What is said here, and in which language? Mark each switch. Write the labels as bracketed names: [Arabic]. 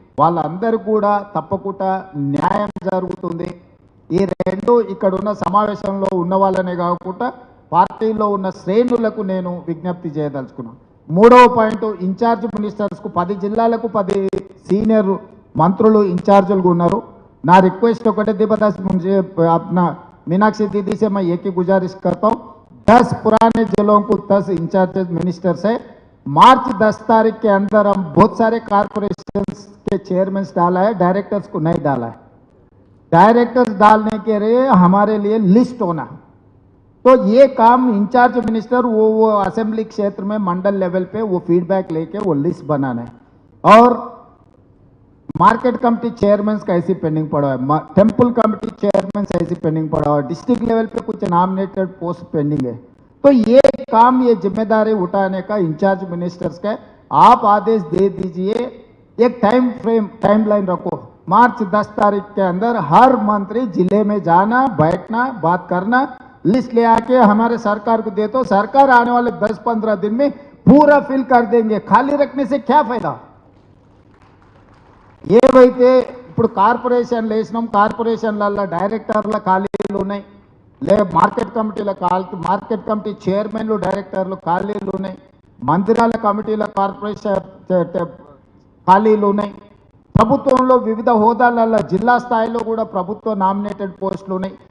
[Telugu] వాళ్ళందరూ కూడా తప్పకుండా న్యాయం జరుగుతుంది. ఈ రెండు ఇక్కడ ఉన్న సమావేశంలో ఉన్న వాళ్ళనే కాకుండా పార్టీలో ఉన్న శ్రేణులకు నేను విజ్ఞప్తి చేయదలుచుకున్నాను. మూడవ పాయింట్, ఇన్ఛార్జ్ మినిస్టర్స్కు 10 జిల్లాలకు 10 సీనియర్ మంత్రులు ఇన్ఛార్జులుగా ఉన్నారు. [Hindi] ना रिक्वेस्ट [Telugu] ఒకటే [Hindi] दीपदास मुझे अपना मीनाक्षी दीदी से मैं एक ही गुजारिश करता हूँ, 10 पुराने जिलों को 10 इंचार्ज मिनिस्टर्स है। मार्च 10 तारीख के अंदर हम बहुत सारे कारपोरेशन के चेयरमैन डाला है, डायरेक्टर्स को नहीं डाला है। डायरेक्टर्स डालने के लिए हमारे लिए लिस्ट होना, तो ये काम इंचार्ज मिनिस्टर वो असेंबली क्षेत्र में मंडल लेवल पे वो फीडबैक लेके वो लिस्ट बनाना है। और मार्केट कमेटी चेयरमैन का ऐसी पेंडिंग पड़ा है, टेंपल कमेटी चेयरमैन ऐसी पेंडिंग पड़ा है, डिस्ट्रिक्ट लेवल पे कुछ नॉमिनेटेड पोस्ट पेंडिंग है। तो ये काम, ये जिम्मेदारी उठाने का इंचार्ज मिनिस्टर्स का आप आदेश दे दीजिए। एक टाइम लाइन रखो, मार्च 10 तारीख के अंदर हर मंत्री जिले में जाना, बैठना, बात करना, लिस्ट ले आके हमारे सरकार को दे दो। सरकार आने वाले 10-15 दिन में पूरा फिल कर देंगे, खाली रखने से क्या फायदा। [Telugu] ఏవైతే ఇప్పుడు కార్పొరేషన్లు వేసినాం, కార్పొరేషన్లలో డైరెక్టర్ల ఖాళీలు ఉన్నాయి, లేదా మార్కెట్ కమిటీ చైర్మన్లు డైరెక్టర్లు ఖాళీలు ఉన్నాయి, మందిరాల కమిటీల కార్పొరేషన్ ఖాళీలు ఉన్నాయి, ప్రభుత్వంలో వివిధ హోదాలలో జిల్లా స్థాయిలో కూడా ప్రభుత్వ నామినేటెడ్ పోస్టులు ఉన్నాయి.